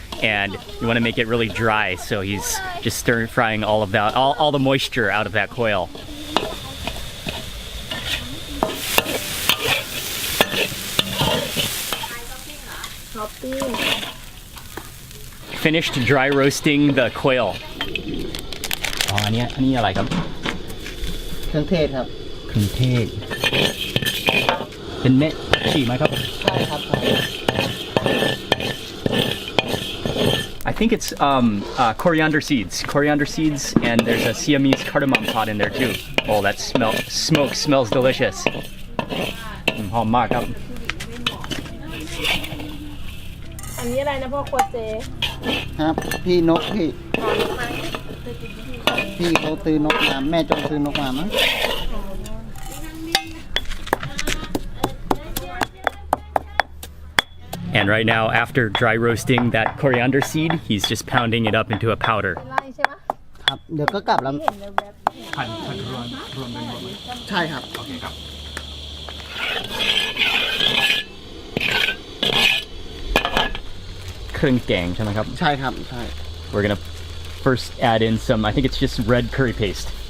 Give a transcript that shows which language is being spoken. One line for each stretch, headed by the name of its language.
English: And you want to make it really dry, so he's just stir frying all of that, all the moisture out of that quail. Finished dry roasting the quail.
Thai: Oh, อันนี้อะไรครับ เครื่องเทศครับ เครื่องเทศ เป็นเม็ดฉีกไหมครับ ใช่ครับ
English: I think it's coriander seeds, and there's a Siamese cardamom pod in there too. Oh, that smoke smells delicious.
Thai: หอมมากครับ อันนี้อะไรนะพ่อครัวเจ ครับพี่นกพี่เขาซื้อนกมาแม่จงซื้อนกมามั้ง
English: And right now, after dry roasting that coriander seed, he's just pounding it up into a powder.
Thai: ครับเดี๋ยวก็กลับแล้ว พันรวมเป็นหมด ใช่ครับ โอเคครับ เครื่องแกงใช่ไหมครับ ใช่ครับใช่
English: We're gonna first add in some, I think it's just red curry paste.